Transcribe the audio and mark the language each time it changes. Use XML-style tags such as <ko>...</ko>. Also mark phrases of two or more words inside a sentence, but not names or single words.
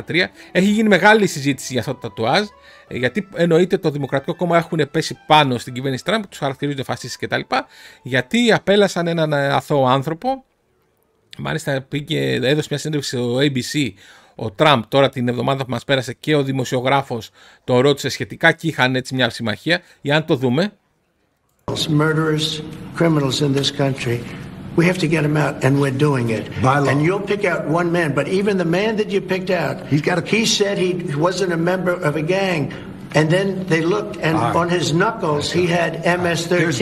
<el>Έχει γίνει μεγάλη συζήτηση για αυτό το τατουάζ, γιατί εννοείται το Δημοκρατικό Κόμμα έχουν πέσει πάνω στην κυβέρνηση Τραμπ, τους χαρακτηρίζονται φασίστες κτλ. Γιατί απέλασαν έναν αθώο άνθρωπο. Μάλιστα έδωσε μια συνέντευξη στο ABC ο Τραμπ τώρα την εβδομάδα που μας πέρασε, και ο δημοσιογράφος το ρώτησε σχετικά και είχαν έτσι μια συμμαχία. Για να το δούμε.</el> <en>Murderers, criminals in this country We have to get him out, and we're doing it. By law. And you'll pick out one man, but even the man that you picked out, he said he wasn't a member of a gang. And then they looked, and on his knuckles, he had MS-13.</en>